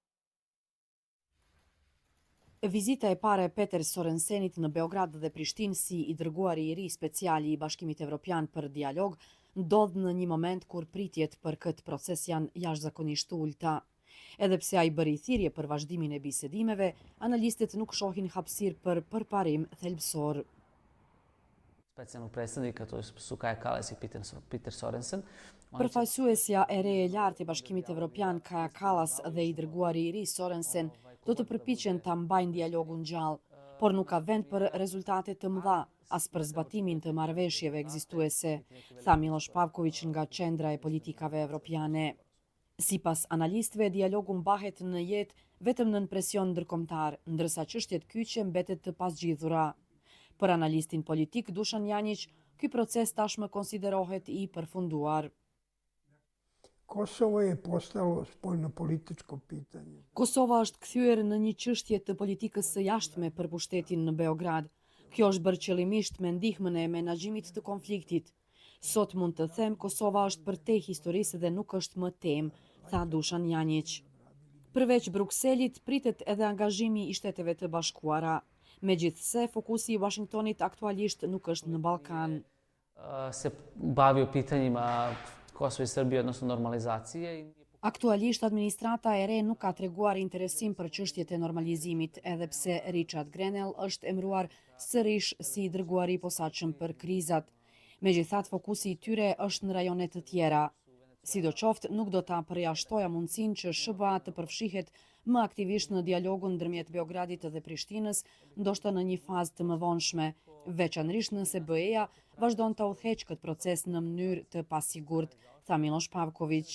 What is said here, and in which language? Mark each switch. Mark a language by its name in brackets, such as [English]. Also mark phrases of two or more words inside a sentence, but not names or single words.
[Albanian] Vizita e pare e Peter Sorensenit në Beograd dhe Prishtinë si i dërguari i ri speciali i Bashkimit Evropian për dialog ndodh në një moment kur pritjet për këtë proces janë jashtëzakonisht ulta. Edhe pse ai bëri thirrje për vazhdimin e bisedimeve, analistët nuk shohin hapësirë për përparim thelbësor. [Serbian] Specijalnog predstavnika, to je Kaja Kallas i Peter Sorensen. [Albanian] Përfaqësuesja e re e lartë e Bashkimit Evropian Kaja Kallas dhe i dërguari i ri Sorensen do të përpiqen ta mbajnë dialogun gjallë, por nuk ka vend për rezultate të mëdha, as për zbatimin të marrëveshjeve ekzistuese, tha Miloš Pavković nga Qendra e Politikave Evropiane. Sipas analistëve, dialogu mbahet në jetë vetëm nën presion ndërkombëtar, ndërsa çështjet kyçe mbetet të pasgjidhura. Për analistin politik Dušan Janjić, ky proces tashmë konsiderohet i përfunduar. [Serbian] Kosovo je postalo spoljnopolitičko pitanje. [Albanian] Kosova është kthyer në një çështje të politikës së jashtme për pushtetin në Beograd. Kjo është bërë qëllimisht me ndihmën e menaxhimit të konfliktit. Sot mund të them Kosova është përtej historisë dhe nuk është më temë, tha Dušan Janjić. Përveç Brukselit, pritet edhe angazhimi i Shteteve të Bashkuara. Megjithse, fokusi i Washingtonit aktualisht nuk është në Ballkan. [Serbian] Se bavi o pitanjima Kosova i Srbije, odnosno normalizacije. [Albanian] Aktualisht, administrata e re nuk ka treguar interesim për çështjet e normalizimit, edhe pse Richard Grenell është emëruar sërish si dërguari i posaçëm për krizat. Megjithatë, fokusi i tyre është në rajone të tjera. Sidoqoftë, nuk do ta përjashtoja mundësinë që SBA të përfshihet më aktivisht në dialogun ndërmjet Beogradit dhe Prishtinës, ndoshta në një fazë të mëvonshme, veçanërisht nëse BE-ja vazhdon të udhëheqë këtë proces në mënyrë të pasigurt, tha Miloš Pavković.